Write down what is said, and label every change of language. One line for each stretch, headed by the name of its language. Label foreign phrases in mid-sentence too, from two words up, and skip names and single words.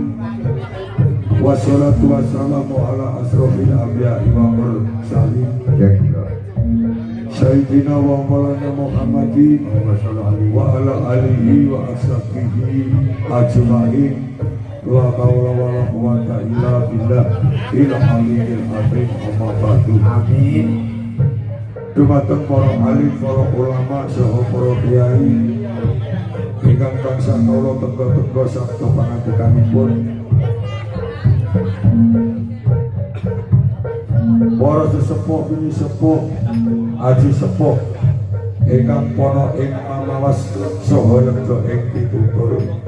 Arabic: والصلاة والسلام على أشرف الأنبياء والمرسلين. سيدنا ومولانا محمد وعلى آله وأصحابه أجمعين. لا حول ولا قوة إلا بالله العلي العظيم. أما بعد. Amin.
Javanese: Dumateng para alim, para ulama, saha para kiai ingkang tansah kawula tenggo-tenggo sabda pangandikanipun. Para sesepuh bini sepuh aji sepuh ingkang pono ing mamawas saha lega ing pitutur.